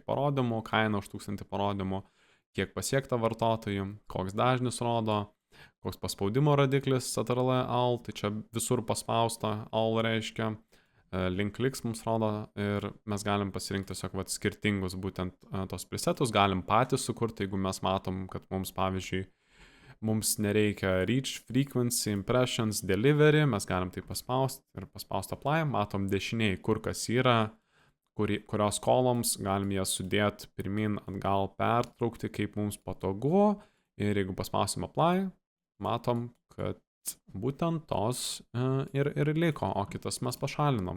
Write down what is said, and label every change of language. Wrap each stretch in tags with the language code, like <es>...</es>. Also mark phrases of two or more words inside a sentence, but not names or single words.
<lt>parodymų, kaina už 1000 parodymų, kiek pasiekta vartotojų, koks dažnis rodo, koks paspaudimo rodiklis, CTRL AL, tai čia visur paspausta, AL reiškia,</lt> <en>link clicks</en> <lt>mums rodo ir mes galim pasirinkti tiesiog skirtingus būtent tos presetus, galim patys sukurti, jeigu mes matom, kad mums, pavyzdžiui, mums nereikia</lt> <en>reach, frequency, impressions, delivery,</en> <lt>mes galim tai paspausti ir paspausti apply, matom dešiniai, kur kas yra, kurios columns, galim jas sudėti pirmin, atgal, pertraukti, kaip mums patogu, ir jeigu paspausim apply, matom, kad būtent tos ir liko, o kitas mes pašalinom.</lt>